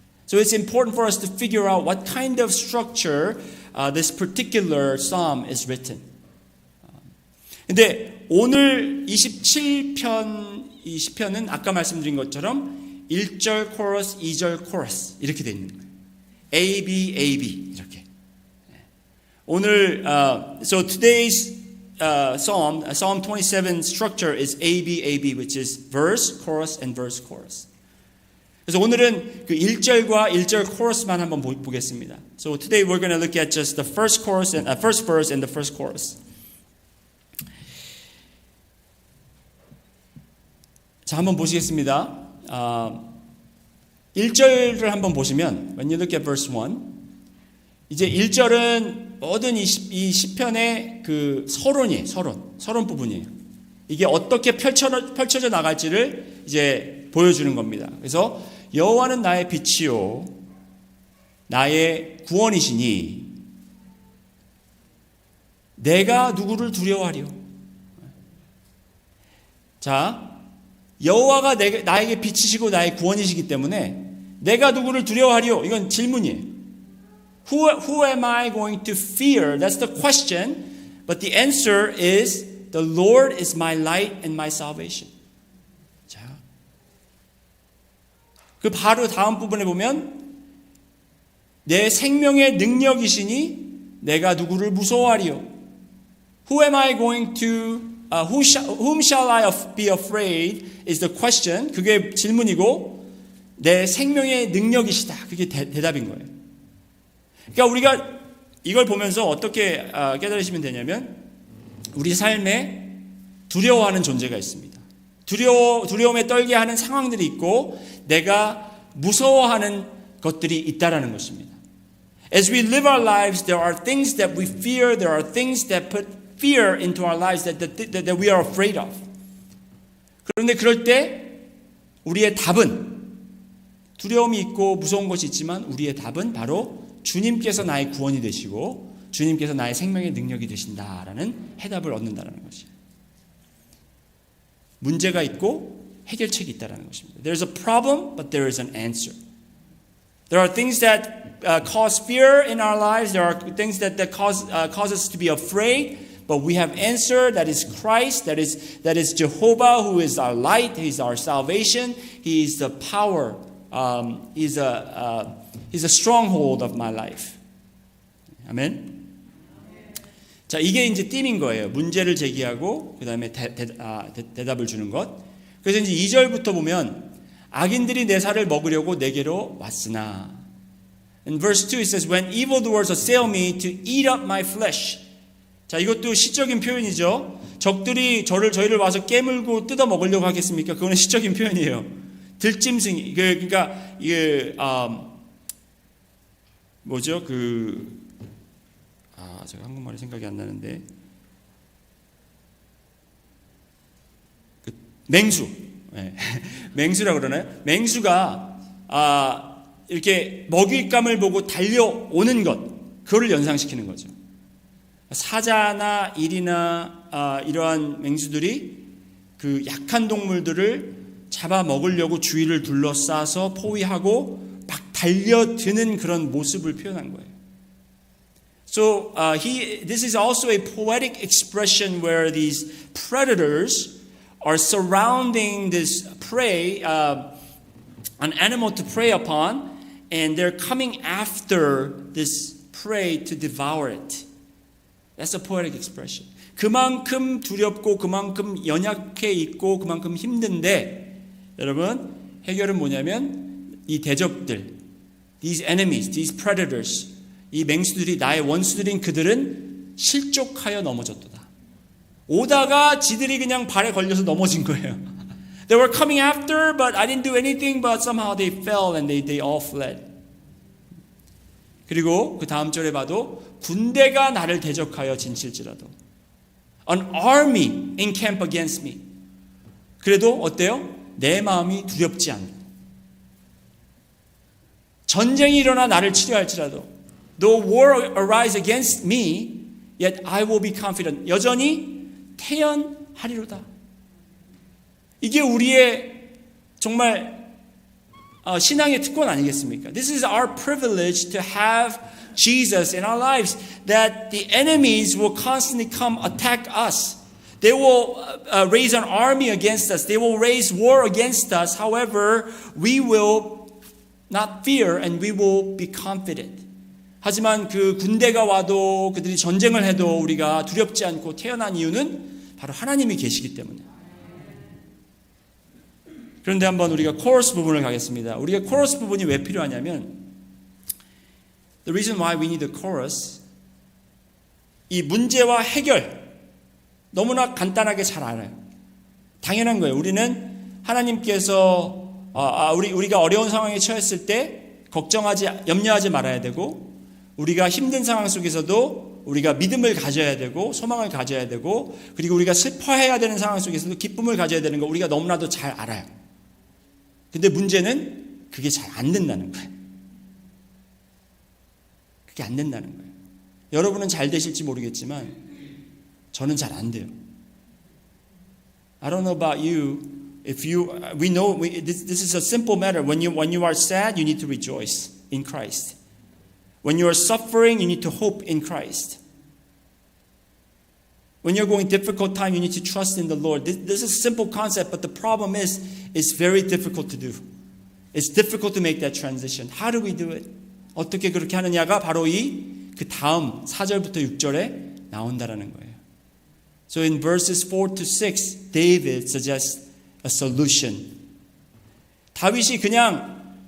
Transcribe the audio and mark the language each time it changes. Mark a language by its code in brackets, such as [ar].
[en] So it's important for us to figure out what kind of structure this particular psalm is written. [ko] 근데 오늘 27편 이 시편은 아까 말씀드린 것처럼 1절 코러스, 2절 코러스 이렇게 되어 있는 거예요. A, B, A, B 이렇게. 오늘 [en] so today's Psalm 27 structure is A, B, A, B, which is verse, chorus, and verse, chorus. [ko] 그래서 오늘은 그 1절과 1절 코러스만 한번 보겠습니다. [en] So today we're going to look at just the first chorus and first verse and the first chorus. [ko] 자, 한번 보시겠습니다. 1절을 한번 보시면 [en] when you look at verse 1 [ko] 이제 1절은 모든 이 시편의 그 서론 부분이에요. 이게 어떻게 펼쳐져 나갈지를 이제 보여주는 겁니다. 그래서 여호와는 나의 빛이요 나의 구원이시니 내가 누구를 두려워하리요. 자, 여호와가 나에게 빛이시고 나의 구원이시기 때문에 내가 누구를 두려워하리요? 이건 질문이에요. [en] Who am I going to fear? That's the question. But the answer is the Lord is my light and my salvation. [ko] 자, 그 바로 다음 부분에 보면 내 생명의 능력이시니 내가 누구를 무서워하리요? [en] Who am I going to whom shall I be afraid is the question. [ko] 그게 질문이고 내 생명의 능력이시다. 그게 대답인 거예요. 그러니까 우리가 이걸 보면서 어떻게 깨달으시면 되냐면 우리 삶에 두려워하는 존재가 있습니다. 두려움에 떨게 하는 상황들이 있고 내가 무서워하는 것들이 있다라는 것입니다. [en] As we live our lives, there are things that we fear. There are things that put fear into our lives that we are afraid of. [ko] 그런데 그럴 때 우리의 답은 두려움이 있고 무서운 것이 있지만 우리의 답은 바로 주님께서 나의 구원이 되시고 주님께서 나의 생명의 능력이 되신다라는 해답을 얻는다라는 것이에요. 문제가 있고 해결책이 있다라는 것입니다. [en] There's a problem, but there is an answer. There are things that cause fear in our lives. There are things that cause us to be afraid. But we have answer. That is Christ. That is Jehovah, who is our light. He is our salvation. He is the power. He's a stronghold of my life. [ko] 아멘. 자, 이게 이제 띠인 거예요. 문제를 제기하고 그 다음에 대답을 주는 것. 그래서 이제 2절부터 보면 악인들이 내 살을 먹으려고 내게로 왔으나. In verse 2 it says, When evildoers assail me to eat up my flesh. 자, 이것도 시적인 표현이죠. 적들이 저희를 와서 깨물고 뜯어 먹으려고 하겠습니까? 그거는 시적인 표현이에요. 들짐승이 그러니까 이게 뭐죠? 제가 한국말이 생각이 안 나는데 맹수, 네. 맹수라고 그러나요? 맹수가 이렇게 먹잇감을 보고 달려오는 것, 그거를 연상시키는 거죠. 사자나 일이나 이러한 맹수들이 그 약한 동물들을 잡아 먹으려고 주위를 둘러싸서 포위하고 막 달려드는 그런 모습을 표현한 거예요. [en] So this is also a poetic expression where these predators are surrounding this prey, an animal to prey upon, and they're coming after this prey to devour it. That's a poetic expression. [ko] 그만큼 두렵고 그만큼 연약해 있고 그만큼 힘든데 여러분 해결은 뭐냐면 이 대적들, [en] these enemies, these predators, [ko] 이 맹수들이 나의 원수들인 그들은 실족하여 넘어졌도다. 오다가 지들이 그냥 발에 걸려서 넘어진 거예요. [en] They were coming after, but I didn't do anything, but somehow they fell and they all fled. [ko] 그리고 그 다음 절에 봐도 군대가 나를 대적하여 진칠지라도 [en] An army encamp against me. [ko] 그래도 어때요? 내 마음이 두렵지 않고 전쟁이 일어나 나를 치료할지라도 [en] Though war arise against me, yet I will be confident. [ko] 여전히 태연하리로다. 이게 우리의 정말 신앙의 특권 아니겠습니까? [en] This is our privilege to have Jesus in our lives. That the enemies will constantly come attack us. They will raise an army against us. They will raise war against us. However, we will not fear and we will be confident. [ko] 하지만 그 군대가 와도 그들이 전쟁을 해도 우리가 두렵지 않고 태어난 이유는 바로 하나님이 계시기 때문에. 그런데 한번 우리가 코러스 부분을 가겠습니다. 우리가 코러스 부분이 왜 필요하냐면 [en] The reason why we need a chorus, [ko] 이 문제와 해결 너무나 간단하게 잘 알아요. 당연한 거예요. 우리는 하나님께서 우리가 어려운 상황에 처했을 때 염려하지 말아야 되고 우리가 힘든 상황 속에서도 우리가 믿음을 가져야 되고 소망을 가져야 되고 그리고 우리가 슬퍼해야 되는 상황 속에서도 기쁨을 가져야 되는 거 우리가 너무나도 잘 알아요. 근데 문제는 그게 잘 안 된다는 거예요. 그게 안 된다는 거예요. 여러분은 잘 되실지 모르겠지만 저는 잘 안 돼요. [en] I don't know about you. We know this is a simple matter. When you are sad, you need to rejoice in Christ. When you are suffering, you need to hope in Christ. When you're going difficult time, you need to trust in the Lord. This is a simple concept, but the problem is it's very difficult to do. It's difficult to make that transition. How do we do it? [ko] 어떻게 그렇게 하느냐가 바로 그 다음 4절부터 6절에 나온다라는 거예요. [en] So in verses 4 to 6, David suggests a solution. [ko] 다윗이 그냥